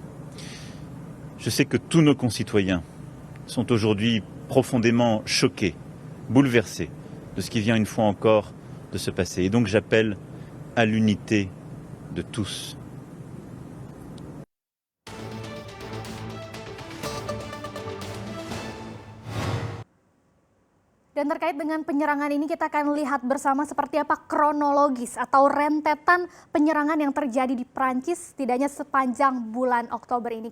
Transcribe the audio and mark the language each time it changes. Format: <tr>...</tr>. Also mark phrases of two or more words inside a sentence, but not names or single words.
<fr>Je sais que tous nos concitoyens sont aujourd'hui profondément choqués, bouleversés de ce qui vient une fois encore de se passer. Et donc j'appelle à l'unité de tous.</fr> <id>Dan terkait dengan penyerangan ini kita akan lihat bersama seperti apa kronologis atau rentetan penyerangan yang terjadi di Prancis setidaknya sepanjang bulan Oktober ini.</id>